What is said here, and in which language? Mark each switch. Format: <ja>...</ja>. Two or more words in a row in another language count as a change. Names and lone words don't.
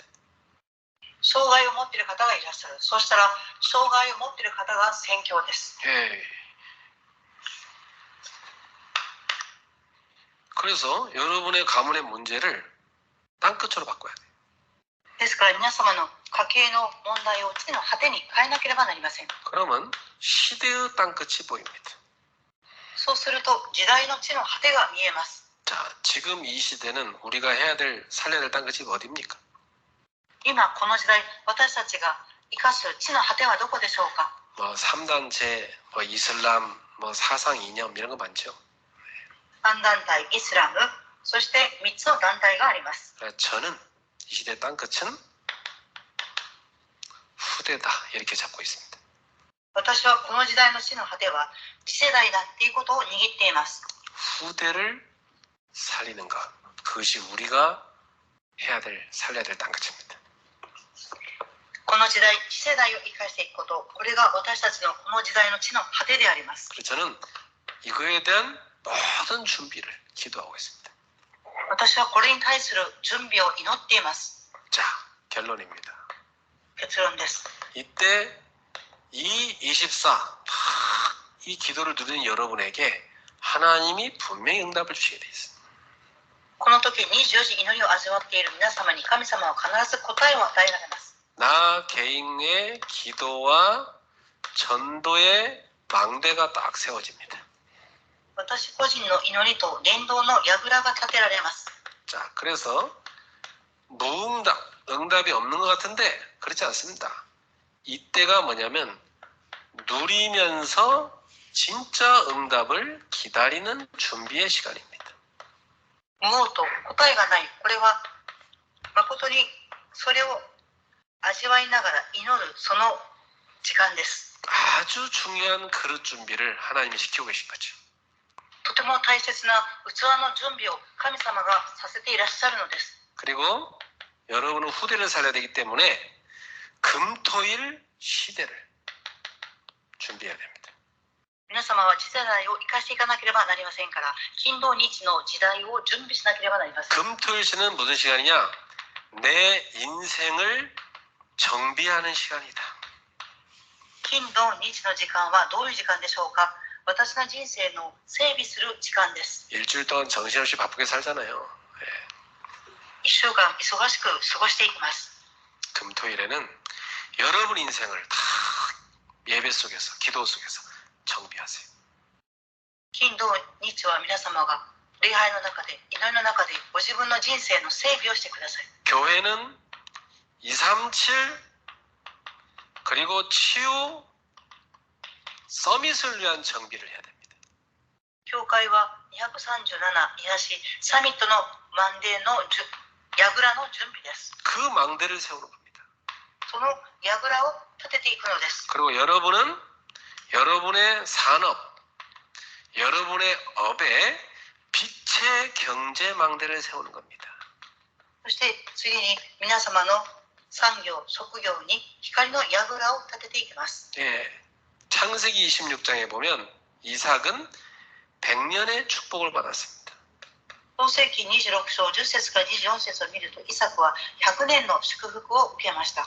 <ja>障害を持っている方がいらっしゃる。そうしたら障害を持っている方が宣教です。</ja> <ko>예. 그래서 여러분의 가문의 문제를 땅끝으로 바꿔야 돼요.</ko> <ja>ですから皆様の家計の問題を地の果てに変えなければなりません。</ja> <ko>그러면 시대의 땅끝이 보입니다.</ko> <ja>そうすると時代の地の果てが見えます。</ja> <ko>자, 지금 이 시대는 우리가 해야 될 살려야 될 땅끝이 어디입니까?</ko> <ja>今この時代私たちが生かす地の果てはどこでしょうか。</ja> <ko>뭐 3단체, 뭐 이슬람, 뭐 사상 이념 이런 거 많죠.</ko> <ja>3 団体イスラム、そして3つの団体があります。</ja> <ko>저는 이 시대 땅끝은 후대다 이렇게 잡고 있습니다.</ko> <ja>私はこの時代の地の果ては次世代だっていうことを握っています。</ja> <ko>후대를 살리는 것, 그것이 우리가 해야 될 살려야 될 땅끝입니다.</ko> <ja>この時代、次世代を生かしていくこと、これが私たちのこの時代の地の果てであります。</ja> <ko>그래서 저는 이거에 대한 모든 준비를 기도하고 있습니다.</ko> <ja>私はこれに対する準備を祈っています。</ja> <ko>자, 결론입니다.</ko> <ja>結論です。</ja> <ko>이때 이 24, 이 기도를 누리는 여러분에게 하나님이 분명히 응답을 주시게 돼 있습니다.</ko> <ja>この時24時祈りを味わっている皆様に神様は必ず答えを与えられます。</ja> <ko>나 개인의 기도와 전도의 망대가 딱 세워집니다.</ko> <ja>私個人の祈りと伝道の櫓が立てられます。</ja> <ko>자, 그래서 무응답, 응답이 없는 것 같은데 그렇지 않습니다. 이때가 뭐냐면 누리면서 진짜 응답을 기다리는 준비의 시간입니다.</ko> <ja>無応と答えがない。これは誠にそれを味わいながら祈るその時間です。</ja> <ko>아주 중요한 그릇 준비를 하나님이 시키고 계신 거죠.</ko> <ja>とても大切な器の準備を神様がさせていらっしゃるのです。</ja> <ko>그리고 여러분은 후대를 살려야 되기 때문에 금토일 시대를 준비해야 됩니다.</ko> <ja>皆様は次世代を生かしていかなければなりませんから、金土日の時代を準備しなければなりません。</ja> <ko>금토일 시는 무슨 시간이냐? 내 인생을 정비하는 시간이다.</ko> <ja>金土日の時間はどういう時間でしょうか。私の人生の整備する時間です。</ja> <ko>일주일 동안 정신없이 바쁘게 살잖아요.</ko> <ja>1 週間忙しく過ごしていきます。</ja> <ko>금토일에는 여러분 인생을 다 예배 속에서, 기도 속에서 정비하세요.</ko> <ja>金土日は皆様が礼拝の中で、祈りの中でご自分の人生の整備をしてください。</ja> <ko>교회는 237 그리고 치유 서밋을 위한 정비를 해야 됩니다.</ko> <ja>教会は237癒しサミットのmandデの櫓の準備です。</ja> <ko>그 망대를 세우는 겁니다.</ko> <ja>その櫓を立てていくのです。</ja> <ko>그리고 여러분은 여러분의 산업, 여러분의 업에 빛의 경제 망대를 세우는 겁니다.</ko> <ja>そして次に皆様の産業、職業に光の櫓を立てていきます。</ja> <ko>예, 창세기 26장에 보면 이삭은 100년의 축복을 받았습니다.</ko> <ja>創世記26章10節から24節を見ると、イサクは100年の祝福を受けました。</ja>